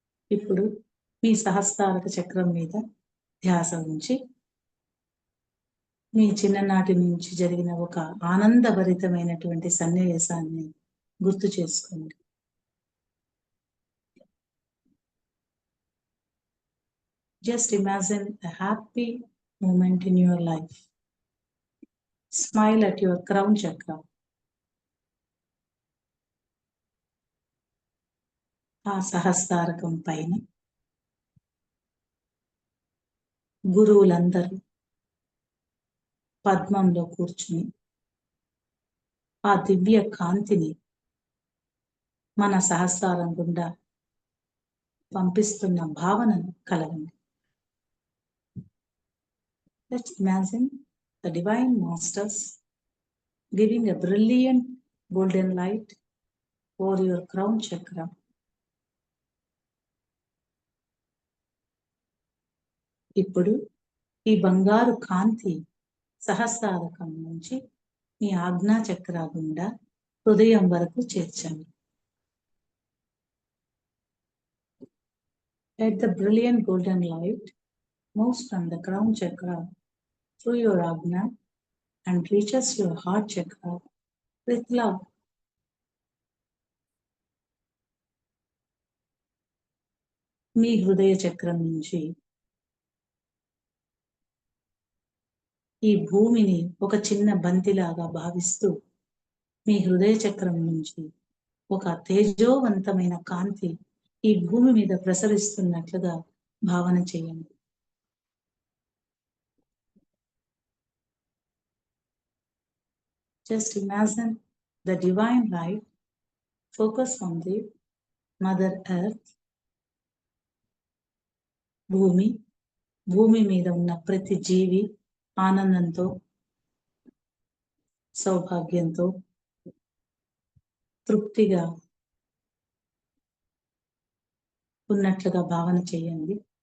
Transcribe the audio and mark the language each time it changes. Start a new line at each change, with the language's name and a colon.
Telugu: ఇప్పుడు మీ సహస్రారక చక్రం మీద ధ్యాస ఉంచి మీ చిన్ననాటి నుంచి జరిగిన ఒక ఆనందభరితమైనటువంటి సన్నివేశాన్ని గుర్తు చేసుకోండి.
English: Just imagine a happy moment in your life. Smile at your crown chakra.
Telugu: ఆ సహస్రారకం పైన గురువులందరూ పద్మంలో కూర్చుని ఆ దివ్య కాంతిని మన సహస్రారం గుండా పంపిస్తున్న భావనను కలగండి.
English: Let's imagine the divine masters giving a brilliant golden light over your crown chakra.
Telugu: ఇప్పుడు ఈ బంగారు కాంతి సహస్రారకం నుంచి మీ ఆజ్ఞా చక్ర గుండా హృదయం వరకు చేర్చండి.
English: Let the brilliant golden light moves from the crown chakra through your ajna and reaches your heart chakra with love.
Telugu: మీ హృదయ చక్రం నుంచి ఈ భూమిని ఒక చిన్న బంతిలాగా భావిస్తూ మీ హృదయ చక్రం నుంచి ఒక తేజోవంతమైన కాంతి ఈ భూమి మీద ప్రసరిస్తున్నట్లుగా భావన చేయండి.
English: Just imagine the divine light focus on the Mother Earth.
Telugu: భూమి మీద ఉన్న ప్రతి జీవి ఆనందంతో, సౌభాగ్యంతో, తృప్తిగా ఉన్నట్లుగా భావన చేయండి.